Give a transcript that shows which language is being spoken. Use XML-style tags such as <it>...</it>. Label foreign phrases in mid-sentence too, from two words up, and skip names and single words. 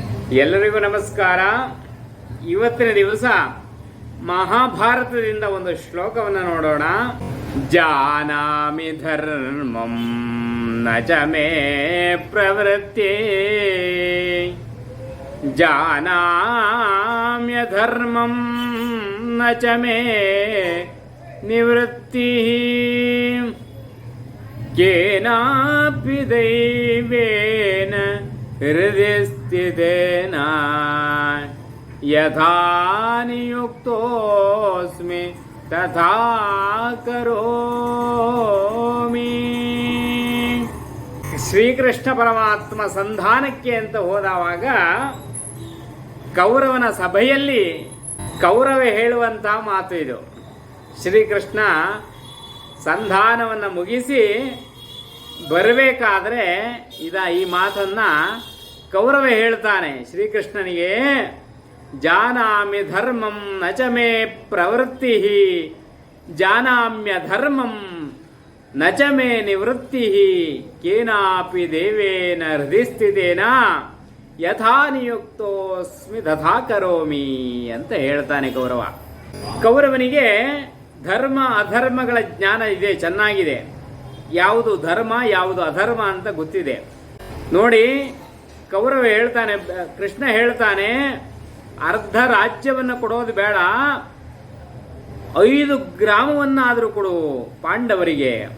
<kn>ಎಲ್ಲರಿಗೂ ನಮಸ್ಕಾರ. ಇವತ್ತಿನ ದಿವಸ ಮಹಾಭಾರತದಿಂದ ಒಂದು ಶ್ಲೋಕವನ್ನು ನೋಡೋಣ.</kn> <sa>ಜಾನಾಮಿ ಧರ್ಮಂ ನ ಚ ಮೇ ಪ್ರವೃತ್ತಿ, ಜಾನಾಮ್ಯ ಧರ್ಮಂ ನ ಚ ಮೇ ನಿವೃತ್ತಿ, ಕೇನಾಪಿ ದೈವೇನ ಹೃದಯ ಸ್ಥಿತೇನ ಯಥಾ ನಿಯುಕ್ತೋಸ್ಮಿ ತಥಾ ಕರೋಮಿ.</sa> <kn>ಶ್ರೀಕೃಷ್ಣ ಪರಮಾತ್ಮ ಸಂಧಾನಕ್ಕೆ ಅಂತ ಹೋದವಾಗ ಕೌರವನ ಸಭೆಯಲ್ಲಿ ಕೌರವ ಹೇಳುವಂಥ ಮಾತು ಇದು. ಶ್ರೀಕೃಷ್ಣ ಸಂಧಾನವನ್ನು ಮುಗಿಸಿ ಬರಬೇಕಾದ್ರೆ ಈ ಮಾತನ್ನು ಕೌರವ ಹೇಳ್ತಾನೆ ಶ್ರೀಕೃಷ್ಣನಿಗೆ.</kn> <sa>ಜಾನಾಮಿ ಧರ್ಮಂ ನ ಚ ಮೇ ಪ್ರವೃತ್ತಿ, ಜಾನಾಮ್ಯ ಧರ್ಮಂ ನ ಚ ಮೇ ನಿವೃತ್ತಿ, ಕೇನಾಪಿ ದೇವೇನ ಹೃದಯ ಸ್ಥಿತೇನ ಯಥಾ ನಿಯುಕ್ತೋಸ್ಮಿ ತಥಾ ಕರೋಮಿ</sa> <kn>ಅಂತ ಹೇಳ್ತಾನೆ ಕೌರವ. ಕೌರವನಿಗೆ ಧರ್ಮ ಅಧರ್ಮಗಳ ಜ್ಞಾನ ಇದೆ, ಚೆನ್ನಾಗಿದೆ. ಯಾವುದು ಧರ್ಮ ಯಾವುದು ಅಧರ್ಮ ಅಂತ ಗೊತ್ತಿದೆ. ನೋಡಿ, ಕೌರವ ಹೇಳ್ತಾನೆ, ಕೃಷ್ಣ ಹೇಳ್ತಾನೆ, ಅರ್ಧ ರಾಜ್ಯವನ್ನು ಕೊಡೋದು ಬೇಡ, 5 ಗ್ರಾಮವನ್ನಾದರೂ ಕೊಡು ಪಾಂಡವರಿಗೆ.</kn>